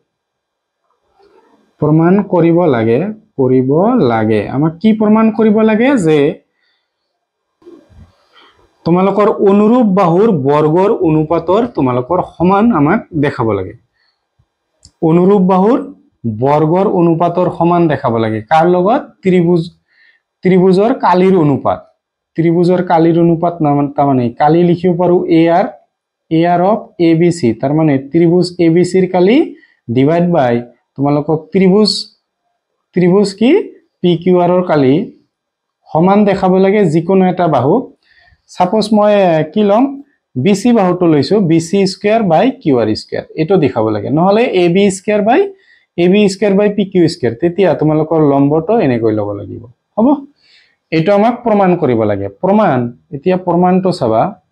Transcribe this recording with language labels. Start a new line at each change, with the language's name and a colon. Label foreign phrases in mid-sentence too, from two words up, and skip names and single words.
Assamese: প্ৰমাণ কৰিব লাগে আমাক কি প্ৰমাণ কৰিব লাগে যে তোমালোকৰ অনুৰূপ বাহুৰ বৰ্গৰ অনুপাতৰ তোমালোকৰ সমান আমাক দেখাব লাগে অনুৰূপ বাহুৰ বৰ্গৰ অনুপাতৰ সমান দেখাব লাগে কাৰ লগত ত্ৰিভুজৰ কালিৰ অনুপাত মানে কালি লিখিব পাৰো
English: AR of ABC
Assamese: তার মানে ত্রিভুজ ABC এর কালি
English: divide by
Assamese: তোমালোকক ত্রিভুজ কি PQR এর কালি সমান দেখাব লাগে যিকোনো এটা বাহু সাপোজ মই কি লম BC বাহুটো লৈছো BC
English: square by
Assamese: QR স্কয়ার এটো দেখাব লাগে নহলে AB
English: square by
Assamese: PQ স্কয়ার তেতিয়া তোমালোকৰ লম্বটো এনে কই লব লাগিব হ'ব এটো আমাক প্ৰমাণ কৰিব লাগে প্ৰমাণ এতিয়া প্ৰমাণটো চাবা